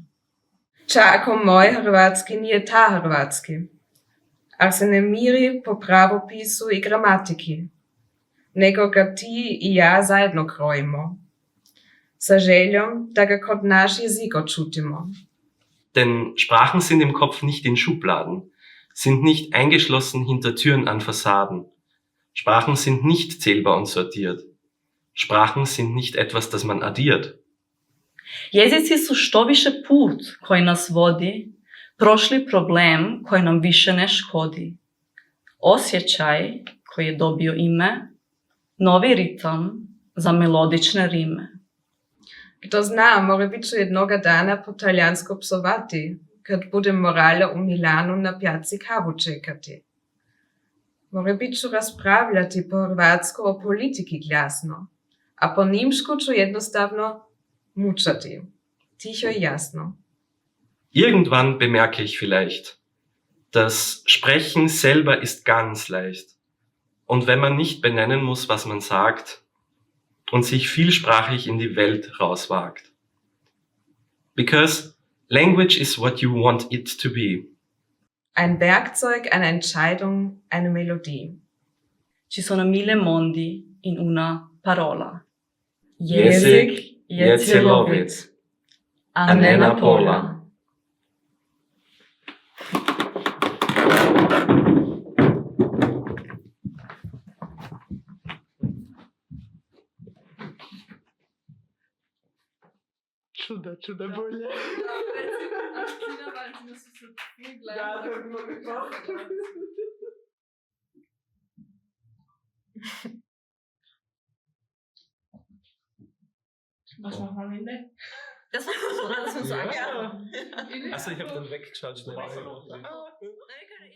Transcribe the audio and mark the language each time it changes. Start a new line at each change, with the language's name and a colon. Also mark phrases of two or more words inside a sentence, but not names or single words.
Croatian: Ča ako moj hrvatski nije ta hrvatski, ak se ne miri po pravopisu i gramatiki, nego ga ti i ja zajedno krojimo, sa željom da ga kod naš jezik očutimo. Denn Sprachen sind im Kopf nicht in Schubladen, sind nicht eingeschlossen hinter Türen an Fassaden. Sprachen sind nicht zählbar und sortiert. Sprachen sind nicht etwas, das man addiert. Jezici su što više put koji nas vodi, prošli problem koji nam više ne škodi. Osjećaj koji je dobio ime, novi ritam, za melodične rime. Kdo zna, morebit ću jednoga dana po talijansko psovati, kad budem morala u Milanu na pijaci kavu čekati. Morebit ću raspravljati po hrvatsko o politiki glasno, a po nimšku ću jednostavno mučati, ticho i jasno.
German: Irgendwann bemerke ich vielleicht, das Sprechen selber ist ganz leicht. Und wenn man nicht benennen muss, was man sagt, und sich vielsprachig in die Welt rauswagt.
English: Because language is what you want it to be.
German: Ein Werkzeug, eine Entscheidung, eine Melodie.
Italian: Ci sono mille mondi in una parola.
Croatian: Jezik je cjelovit, a ne na pola. Čuda bolje. Da, to bi mogli to.
German: Was machen wir am Ende? Das war so, das muss sagen, ja. Also ich habe dann weggeschaut schnell. Oh.